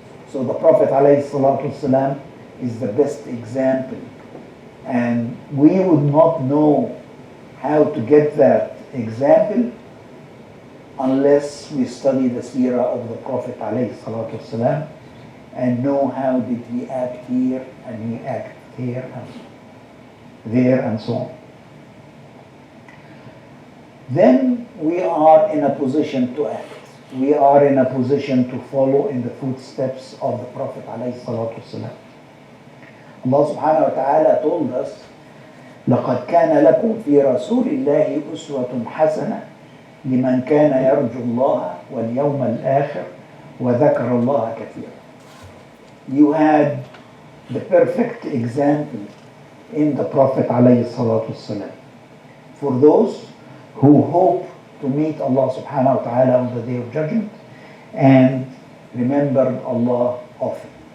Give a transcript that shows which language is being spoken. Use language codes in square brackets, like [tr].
[en] So the Prophet ﷺ is the best example, and we would not know how to get that example unless we study the seerah of the Prophet ﷺ and know how did he act here and he act here and there and so on. Then we are in a position to act. We are in a position to follow in the footsteps of the Prophet ﷺ. [ar] Allah subhanahu wa ta'ala told us, لَقَدْ كَانَ لَكُمْ فِي رَسُولِ اللَّهِ أُسْوَةٌ حَسَنَةٌ لِمَنْ كَانَ يَرْجُو اللَّهَ وَالْيَوْمَ الْآخِرَ وَذَكَرَ اللَّهَ كَثِيرًا. [en] You had the perfect example in the Prophet ﷺ for those who hope to meet Allah subhanahu wa ta'ala on the day of judgment and remember Allah often.